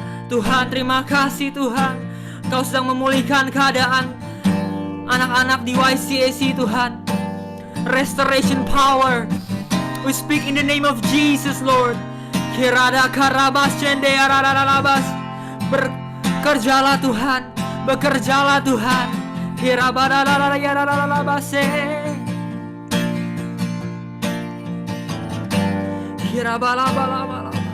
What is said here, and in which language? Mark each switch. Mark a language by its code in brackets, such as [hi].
[id] Tuhan, terima kasih Tuhan, Kau sedang memulihkan keadaan anak-anak di YCAC Tuhan. [en] Restoration power, we speak in the name of Jesus Lord. Hirada karamashende ararararabas. [id] Bekerjalah Tuhan, bekerjalah Tuhan. Hirabaralarayarararabase. Hirabalabalabala.